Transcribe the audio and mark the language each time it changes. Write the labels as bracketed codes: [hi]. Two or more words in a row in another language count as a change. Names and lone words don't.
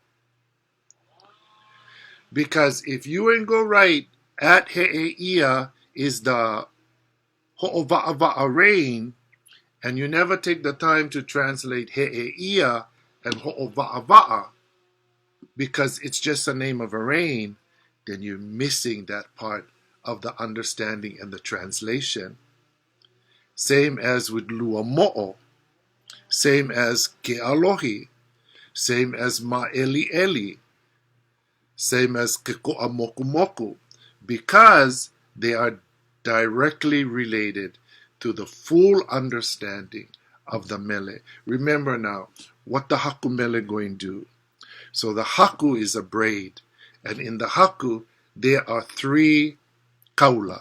[en] Because if you ain't go right at HeʻEʻIa is the ho'owa'awa'a rain, and you never take the time to translate HeʻEʻIa and ho'owa'awa'a, because it's just a name of a rain, then you're missing that part of the understanding and the translation. Same as with lua mo'o, same as kealohi, same as MA'EʻIAʻI, same as [haw] ke ko'a moku moku, [en] because they are directly related to the full understanding of the mele. Remember now, what the [haw] haku mele [en] going to do? So the haku is a braid, and in the haku, there are 3 kaula.